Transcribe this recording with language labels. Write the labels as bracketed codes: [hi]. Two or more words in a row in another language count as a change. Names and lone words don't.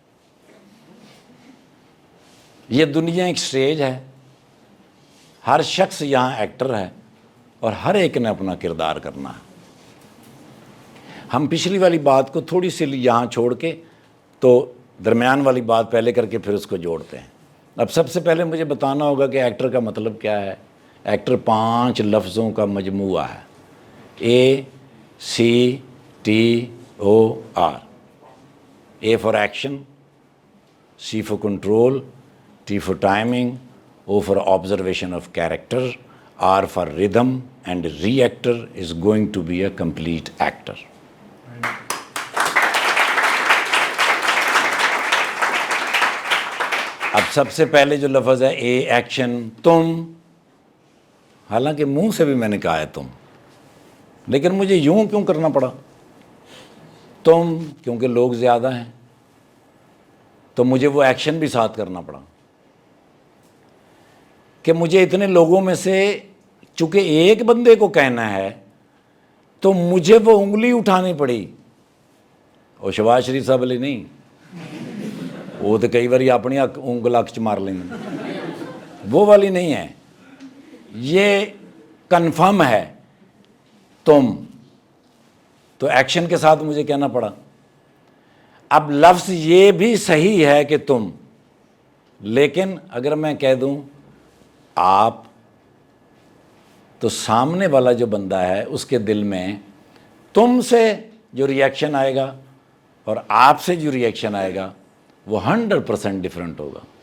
[ur] یہ دنیا ایک سٹیج ہے، ہر شخص یہاں ایکٹر ہے اور ہر ایک نے اپنا کردار کرنا ہے. ہم پچھلی والی بات کو تھوڑی سی یہاں چھوڑ کے تو درمیان والی بات پہلے کر کے پھر اس کو جوڑتے ہیں. اب سب سے پہلے مجھے بتانا ہوگا کہ ایکٹر کا مطلب کیا ہے. ایکٹر 5 لفظوں کا مجموعہ ہے. [en] ACTOR. A for action, C for control, T for timing, O for observation of character, R for rhythm, and reactor is going to be a complete actor. [ur] اب سب سے پہلے جو لفظ ہے اے ایکشن، تم، حالانکہ منہ سے بھی میں نے کہا ہے تم، لیکن مجھے یوں کیوں کرنا پڑا؟ تم، کیونکہ لوگ زیادہ ہیں تو مجھے وہ ایکشن بھی ساتھ کرنا پڑا کہ مجھے اتنے لوگوں میں سے چونکہ ایک بندے کو کہنا ہے تو مجھے وہ انگلی اٹھانی پڑی. اور شہباز شریف صاحب علی نہیں، وہ تو کئی بار اپنی انگل اک چ مار لیں، وہ والی نہیں ہے. یہ کنفرم ہے تم، تو ایکشن کے ساتھ مجھے کہنا پڑا. اب لفظ یہ بھی صحیح ہے کہ تم، لیکن اگر میں کہہ دوں آپ، تو سامنے والا جو بندہ ہے اس کے دل میں تم سے جو ریئیکشن آئے گا اور آپ سے جو ریئیکشن آئے گا وہ 100% ڈیفرنٹ ہوگا.